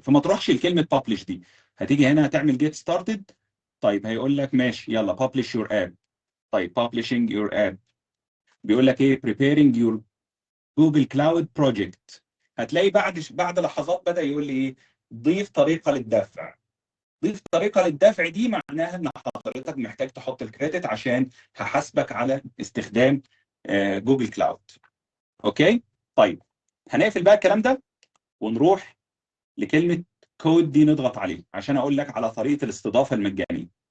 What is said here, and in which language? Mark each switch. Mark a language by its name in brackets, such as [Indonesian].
[Arabic] فما تروحش لكلمه ببلش دي، هتيجي هنا هتعمل [English] Get started. [Arabic] طيب هيقول لك ماشي يلا [English] Publish your app. طيب publishing your app، [Arabic] بيقول لك ايه؟ [English] preparing your Google Cloud project. [Arabic] هتلاقي بعد لحظات بدأ يقول لي ايه؟ ضيف طريقة للدفع. ضيف طريقة للدفع دي معناها ان حضرتك محتاج تحط الكريدت عشان هحاسبك على استخدام جوجل كلاود. اوكي. طيب هنقفل بقى الكلام ده ونروح لكلمة كود دي، نضغط عليه عشان اقول لك على طريقة الاستضافة المجانية.